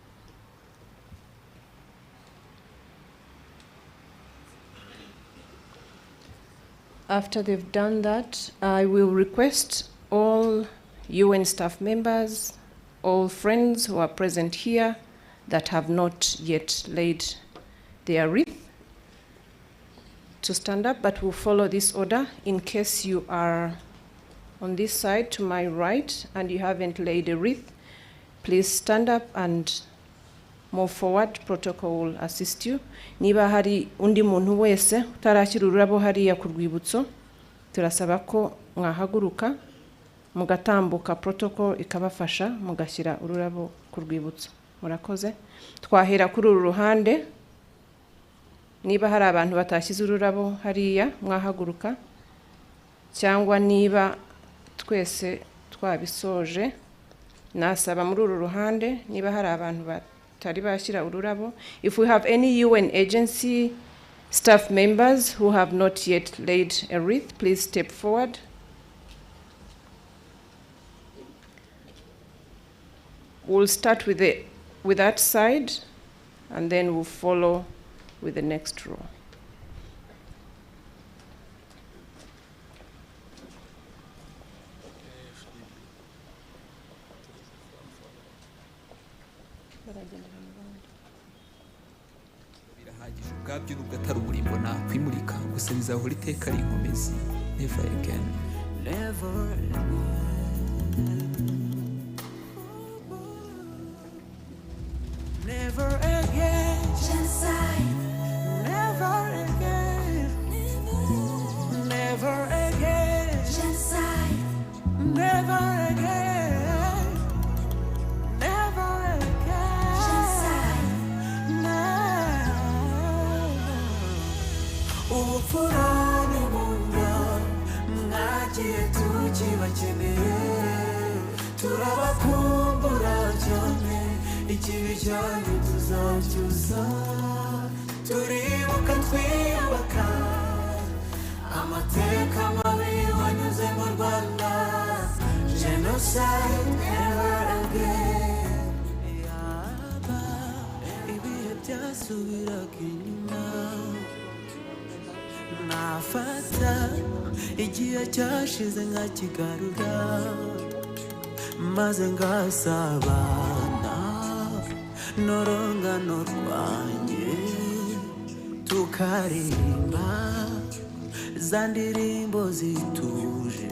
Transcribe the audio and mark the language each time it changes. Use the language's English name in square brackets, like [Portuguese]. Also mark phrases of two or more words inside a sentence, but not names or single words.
[English] After they've done that, I will request all UN staff members, all friends who are present here that have not yet laid their wreath to stand up, but we'll follow this order. In case you are on this side to my right and you haven't laid a wreath, please stand up and move forward. Protocol will assist you. [Kinyarwanda] Niba hari undi muntu wese utarashyira ururabo hariya ku rwibutso, turasaba ko mwahaguruka mugatambuka, protocol ikabafasha mugashyira ururabo ku rwibutso. Murakoze. Twahera kuri uru ruhande. Niba hari abantu batashyize ururabo hariya mwahaguruka, cyangwa niba twese twabisoje nasaba muri uru ruhande niba hari abantu batari bashyira ururabo. [English] If we have any UN agency staff members who have not yet laid a wreath, please step forward. We'll start with that side and then we'll follow with the next row. [Kinyarwanda] birahagije ubwabyo nubwo atari uburimbo nakwimurika gusa bizahora iteka ari inkomezi. [English] Never again, never Never again, genocide. Never again, never again, genocide. Never again, never again, genocide. [Kinyarwanda] Ubupfurane bunda mwagiye tukibakeneye, turabakumbura cyane. Ikibi cyanyu tuzacyusa, turibuka twiyubaka amateka mabi wanyuze mu Rwanda. [English] Genocide, never again. [Kinyarwanda] Yaba ibihe byasubiraga inyuma, nafata igihe cyashize nkakigarura maze ngasabana n'urungano rwanjye, tukaririmba za ndirimbo zituje.